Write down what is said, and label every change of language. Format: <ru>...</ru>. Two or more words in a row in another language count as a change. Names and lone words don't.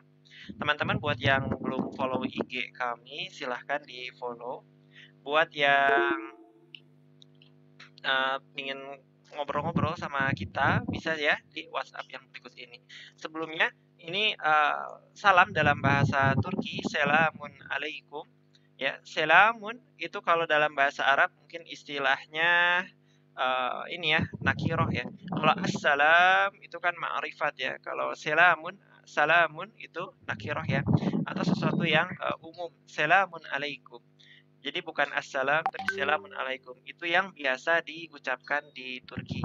<id>Teman-teman buat yang belum follow IG kami, silahkan di follow. Buat yang ingin ngobrol-ngobrol sama kita, bisa ya di WhatsApp yang berikut ini. Sebelumnya, ini salam dalam bahasa Turki,</id> <tr>selamun alaikum.</tr> <id>Ya, selamun itu kalau dalam bahasa Arab mungkin istilahnya ini ya, nakiroh ya. Kalau assalam itu kan ma'rifat ya. Kalau salamun itu nakiroh ya. Atau sesuatu yang umum.</id> <tr>Selamun alaikum.</tr> <id>Jadi bukan assalam, tapi</id> <tr>selamun alaikum.</tr> <id>Itu yang biasa diucapkan di Turki.</id>